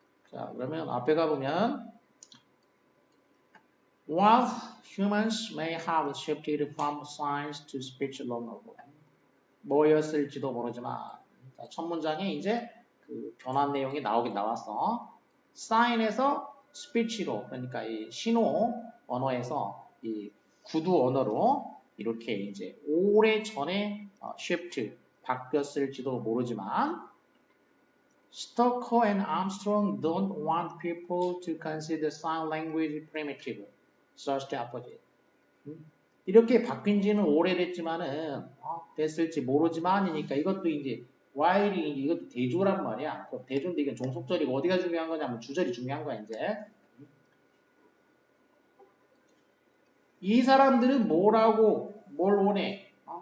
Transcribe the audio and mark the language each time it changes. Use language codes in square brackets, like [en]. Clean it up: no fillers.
[ko] 자, 그러면 앞에 가보면 [en] While humans may have shifted from science to speech alone, [ko] 뭐였을지도 모르지만 자, 첫 문장에 이제 그 변환 내용이 나오긴 나왔어. sign에서 스피치로 그러니까 이 신호 언어에서 이 구두 언어로 이렇게 이제 오래 전에 shift 바뀌었을지도 모르지만 [en] Stoker and Armstrong don't want people to consider sign language primitive, such the opposite. [ko] 이렇게 바뀐 지는 오래됐지만은 됐을지 모르지만이니까 이것도 이제 while이 이것도 대조란 말이야. 대조인데 이건 종속절이고 어디가 중요한 거냐면 주절이 중요한 거야 이제. 이 사람들은 뭘 원해?